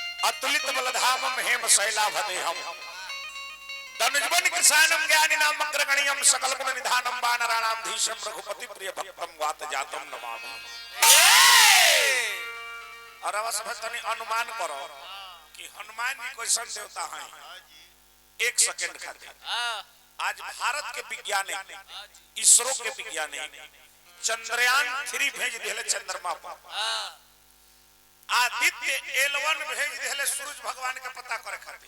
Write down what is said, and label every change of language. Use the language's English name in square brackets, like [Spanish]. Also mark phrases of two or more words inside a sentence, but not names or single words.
[Sanskrit] अतुलित बलधामम हेम शैलाभदेहम धनुजबन कृष्णम ज्ञानी नाम अग्रगण्यम सकल गुण निधानम वानराणाम धीशम रघुपति प्रिय भक्तम वात जातम नमामि। [Bhojpuri] और अब तनी अनुमान करो कि हनुमान जी कैसन देवता हैं। एक सेकंड खातिर आज भारत के वैज्ञानिक इसरो के वैज्ञानिक चंद्रयान 3 भेज दिले चंद्रमा पर, आदित्य L1 भेज दिले सूरज भगवान के पता करे खातिर।